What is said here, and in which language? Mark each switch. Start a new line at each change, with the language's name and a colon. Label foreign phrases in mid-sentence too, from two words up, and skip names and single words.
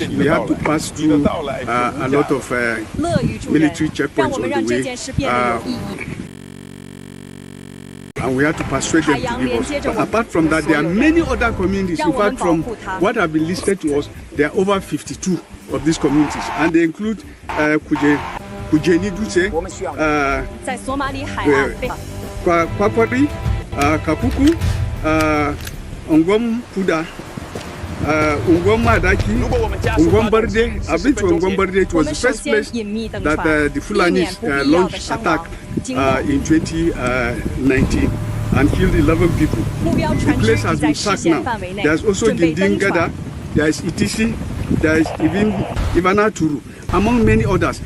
English: We have to pass through a lot of military checkpoints on the way, and we have to persuade them to give us. But apart from that, there are many other communities. In fact, from what have been listed to us, there are over 52 of these communities, and they include Kujeni Dutse, Kwakwari, Kapuku, Ongom Puda, Ongom Madaki, Ongom Barde. I've been to Ongom Barde. It was the first place that the Fulanis launched attack in 2019 and killed 11 people. The place has been sacked now. There's also Gindingada, there's Itisi, there's even Ivana Turu, among many others.